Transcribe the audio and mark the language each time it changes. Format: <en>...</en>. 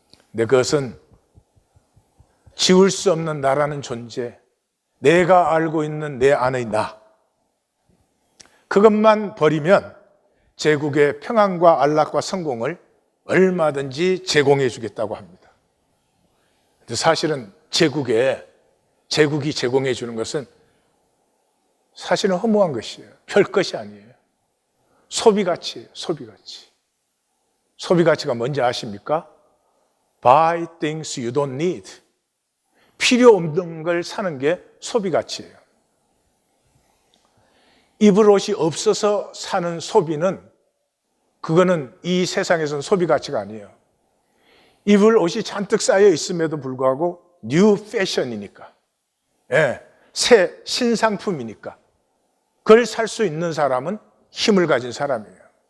<ko>근데 그것은 지울 수 없는 나라는 존재, 내가 알고 있는 내 안의 나, 그것만 버리면 제국의 평안과 안락과 성공을 얼마든지 제공해 주겠다고 합니다. 근데 사실은 제국이 제공해 주는 것은 사실은 허무한 것이에요. 별 것이 아니에요. 소비가치예요. 소비가치. 소비가치가 뭔지 아십니까?</ko> <en>Buy things you don't need.</en> <ko>필요 없는 걸 사는 게 소비가치예요. 입을 옷이 없어서 사는 소비는 그거는 이 세상에서는 소비가치가 아니에요. 입을 옷이 잔뜩 쌓여 있음에도 불구하고 뉴 패션이니까, 예, 새 신상품이니까 그걸 살 수 있는 사람은 힘을 가진 사람이에요.</ko>